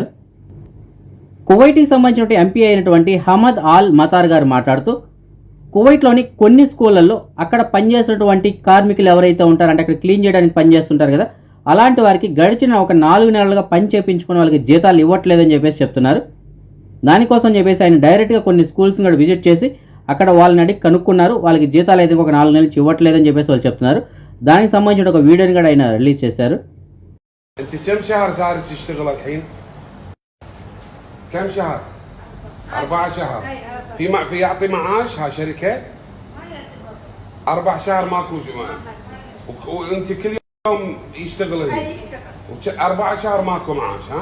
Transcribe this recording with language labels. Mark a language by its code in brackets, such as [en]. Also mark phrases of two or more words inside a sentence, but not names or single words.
[te] కువైట్కి సంబంధించిన ఎంపీ అయినటువంటి హమద్ ఆల్ మతార్ గారు మాట్లాడుతూ కువైట్లోని కొన్ని స్కూళ్ళల్లో అక్కడ పనిచేసినటువంటి కార్మికులు ఎవరైతే ఉంటారంటే అక్కడ క్లీన్ చేయడానికి పనిచేస్తుంటారు కదా, అలాంటి వారికి గడిచిన ఒక 4 నెలలుగా పని చేయించుకునే వాళ్ళకి జీతాలు ఇవ్వట్లేదని చెప్పేసి చెప్తున్నారు. దానికోసం చెప్పేసి ఆయన డైరెక్ట్గా కొన్ని స్కూల్స్ని కూడా విజిట్ చేసి అక్కడ వాళ్ళని అడిగి కనుక్కున్నారు. వాళ్ళకి జీతాలు అయితే ఒక 4 నెలలు ఇవ్వట్లేదని చెప్పేసి వాళ్ళు చెప్తున్నారు. దానికి సంబంధించిన ఒక వీడియోని కూడా ఆయన రిలీజ్ చేశారు. [ar] كم شهر؟ 4 شهر. في يعطي معاش ها شركة؟ 4 شهر ماكو جماعة. وانت كل يوم يشتغل هنا؟ 4 شهر ماكو معاش ها؟